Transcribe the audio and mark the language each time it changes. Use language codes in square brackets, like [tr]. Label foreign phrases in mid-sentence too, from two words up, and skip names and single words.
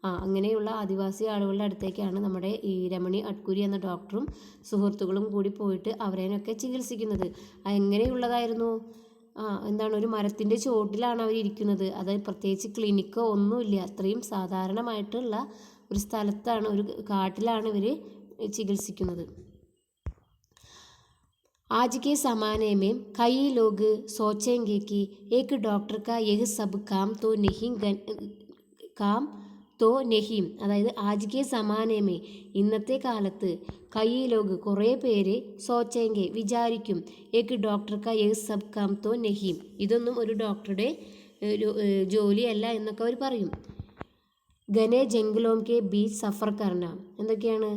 [ml] അങ്ങനെയുള്ള ആദിവാസി ആളുകളുടെ അടുത്തേക്കാണ് നമ്മുടെ ഈ രമണി അട്കുരി എന്ന ഡോക്ടറും സുഹൃത്തുക്കളും കൂടി പോയിട്ട് അവരേനൊക്കെ ചികിത്സിക്കുന്നത്. എങ്ങനെയുള്ളതായിരുന്നു? എന്താണ്, ഒരു മരത്തിൻ്റെ ചുവട്ടിലാണ് അവർ ഇരിക്കുന്നത്. അതായത് പ്രത്യേകിച്ച് ക്ലിനിക്കോ ഒന്നുമില്ല. അത്രയും സാധാരണമായിട്ടുള്ള ഒരു സ്ഥലത്താണ്, ഒരു കാട്ടിലാണ് ഇവർ ചികിത്സിക്കുന്നത്. [hi] आज के ज़माने में कई लोग सोचेंगे कि एक डॉक्टर का यह सब काम तो नहीं, [ml] അതായത് [hi] आज के ज़माने में, [ml] ഇന്നത്തെ കാലത്ത് [hi] कई लोग [ml] കുറേ പേര് സോച്ചെങ്കെ വിചാരിക്കും, [hi] एक डॉक्टर का यह सब काम तो नहीं, [ml] ഇതൊന്നും ഒരു ഡോക്ടറുടെ ജോലിയല്ല എന്നൊക്കെ അവർ പറയും. [hi] घने जंगलों के बीच सफ़र करना, എന്തൊക്കെയാണ്?